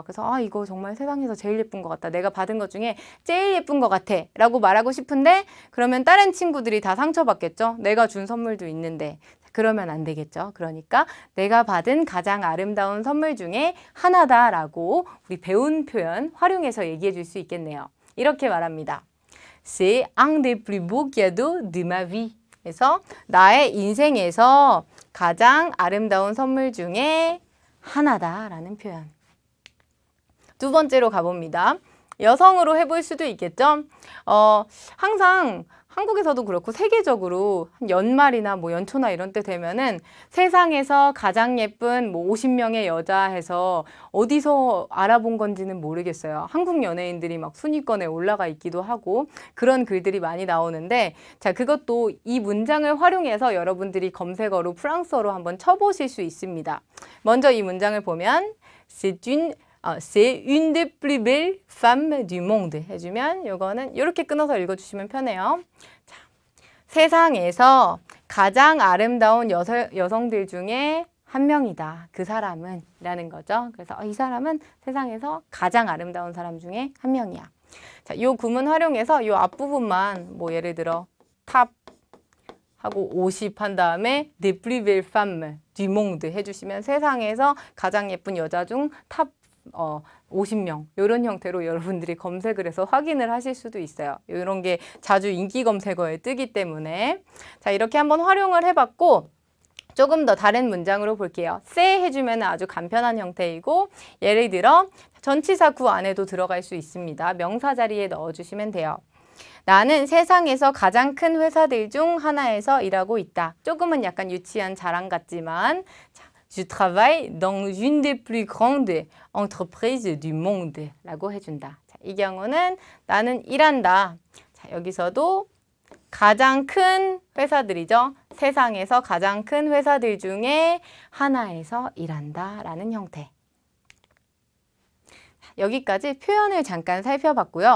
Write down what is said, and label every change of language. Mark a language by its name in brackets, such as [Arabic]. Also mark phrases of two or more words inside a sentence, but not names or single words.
[Korean] 그래서 이거 정말 세상에서 제일 예쁜 것 같다. 내가 받은 것 중에 제일 예쁜 것 같아 라고 말하고 싶은데 그러면 다른 친구들이 다 상처받겠죠. 내가 준 선물도 있는데 그러면 안 되겠죠. 그러니까 내가 받은 가장 아름다운 선물 중에 하나다라고 우리 배운 표현 활용해서 얘기해 줄 수 있겠네요. 이렇게 말합니다. [French] C'est un des plus beaux cadeaux de ma vie. [Korean] 그래서 나의 인생에서 가장 아름다운 선물 중에 하나다라는 표현. 두 번째로 가봅니다. 여성으로 해볼 수도 있겠죠. 항상 한국에서도 그렇고 세계적으로 연말이나 뭐 연초나 이런 때 되면은 세상에서 가장 예쁜 뭐 50명의 여자 해서 어디서 알아본 건지는 모르겠어요. 한국 연예인들이 막 순위권에 올라가 있기도 하고 그런 글들이 많이 나오는데 자, 그것도 이 문장을 활용해서 여러분들이 검색어로 프랑스어로 한번 쳐보실 수 있습니다. 먼저 이 문장을 보면 [French] C'est une des plus belles femmes du monde [Korean] 해주면 이거는 이렇게 끊어서 읽어주시면 편해요. 자, 세상에서 가장 아름다운 여성들 중에 한 명이다. 그 사람은 라는 거죠. 그래서 이 사람은 세상에서 가장 아름다운 사람 중에 한 명이야. 자, 이 구문 활용해서 이 앞부분만 뭐 예를 들어 탑 하고 50 한 다음에 [French] des plus belles femmes du monde [Korean] 해주시면 세상에서 가장 예쁜 여자 중 탑 50명 이런 형태로 여러분들이 검색을 해서 확인을 하실 수도 있어요. 이런 게 자주 인기 검색어에 뜨기 때문에 자, 이렇게 한번 활용을 해봤고 조금 더 다른 문장으로 볼게요. 세 해주면 아주 간편한 형태이고 예를 들어 전치사 구 안에도 들어갈 수 있습니다. 명사 자리에 넣어주시면 돼요. 나는 세상에서 가장 큰 회사들 중 하나에서 일하고 있다. 조금은 약간 유치한 자랑 같지만 자, [French] Je travaille dans une des plus grandes entreprises du monde [Korean] 라고 해준다. 자, 이 경우는 나는 일한다. 자, 여기서도 가장 큰 회사들이죠. 세상에서 가장 큰 회사들 중에 하나에서 일한다 라는 형태. 여기까지 표현을 잠깐 살펴봤고요.